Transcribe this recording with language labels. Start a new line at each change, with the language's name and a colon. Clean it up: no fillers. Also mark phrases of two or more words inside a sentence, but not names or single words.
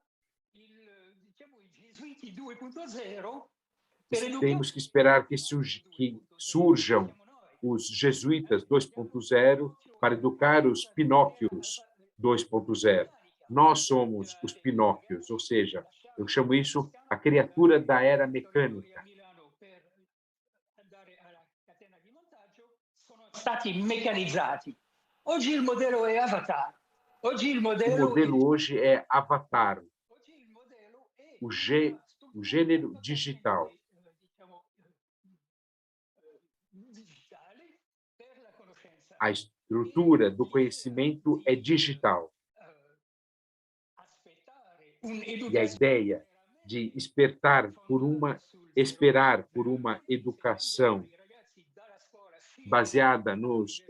Portuguese: Temos que esperar que surjam os jesuítas 2.0 para educar os Pinóquios 2.0. Nós somos os Pinóquios, ou seja, eu chamo isso a criatura da era mecânica.
Italian: Stati meccanizzati. Oggi il modello è Avatar. Oggi il
Portuguese: O
Italian: modello
Portuguese: modelo hoje é Avatar, o gênero digital. A estrutura do conhecimento é digital. E a ideia de esperar por uma educação baseada nos